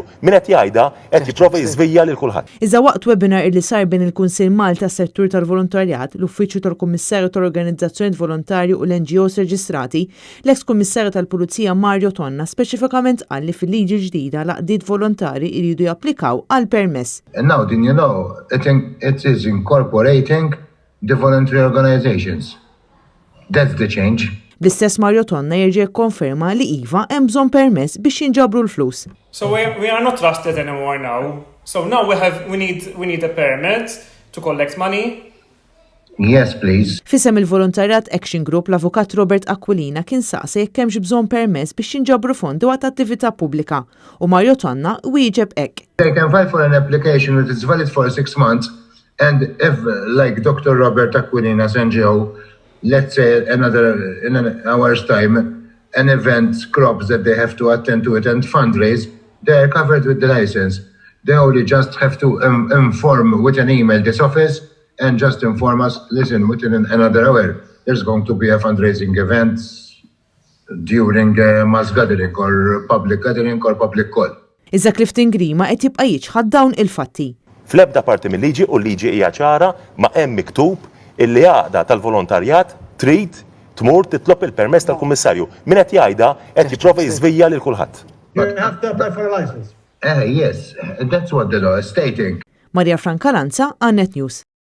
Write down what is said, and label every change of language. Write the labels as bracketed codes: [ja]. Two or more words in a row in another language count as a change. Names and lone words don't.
[mt] Min qed jgħidha qed jipprova jiżvijja lil kulħadd. Iżda waqt webinar li sar bejn il-Kunsill Malta tas-Settur tal-Volontarjat, l-Uffiċċju tal-Kummissarju tal-Organizzazzjonijiet Volontarji u l-NGOs reġistrati, l-eks Kummissarju tal-Pulizija Mario Tonna speċifikament qal li fil-liġi ġdida l-għaqdiet volontari jridu japplikaw għal permess. [en] And now, you know, it is incorporating the voluntary organizations. That's the change. [mt] L-istess Mario Tonna jerġa' jikkonferma li iva hemm bżonn permess biex jinġabru l-flus. [en] So we are not trusted anymore now. So now we need a permit to collect money. Yes, please. [mt] Fisem il-Volontarjat Action Group l-Avukat Robert Aquilina kien saqsa jekk hemmx bżonn permess biex jinġabru fondi waqt attività pubblika u Mario Tonna wieġeb hekk. [en] They can file for an application that is valid for 6 months and if, like Dr. Robert Aquilina's NGO, let's say in an hour's time, an event crops that they have to attend to it and fundraise, they are covered with the license. They only just have to inform with an email this office and just inform us, listen, within another hour, there's going to be a fundraising event during a mass gathering or public call. [mt] Iżda Clifton Grima qed jibqa' jiġħad dawn il-fatti. Fl-ebda parti mill-liġi u l-liġi hija ċara ma hemm miktub illi għaqda tal-volontarjat trid tmur titlob il-permess tal-Kummissarju. Min qed jgħidha qed jipprova jiżvijja lil kulħadd. [en] You have to apply for a license. Yes, that's what the law is stating. Maria Franca Lanza, Net News.